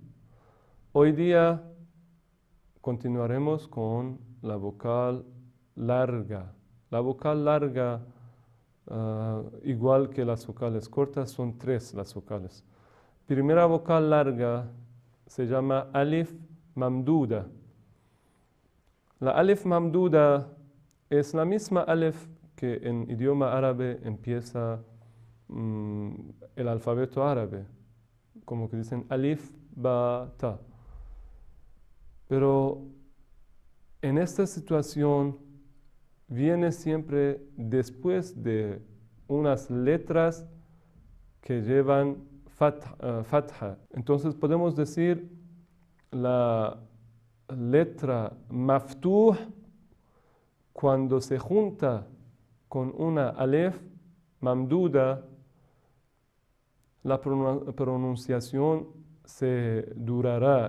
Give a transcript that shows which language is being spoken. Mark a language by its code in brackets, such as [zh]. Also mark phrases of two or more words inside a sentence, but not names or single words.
[es] Hoy día continuaremos con la vocal larga. La vocal larga, igual que las vocales cortas, son tres las vocales. Primera vocal larga se llama [ar] ألف ممدودة. [es] La [ar] ألف ممدودة [es] es la misma alif que en idioma árabe empieza el alfabeto árabe, como que dicen [ar] ألف، باء، تاء. [es] Pero en esta situación viene siempre después de unas letras que llevan fatha. Entonces podemos decir la letra maftuh cuando se junta con una [ar] ألف ممدودة, [es] la pronunciación se durará.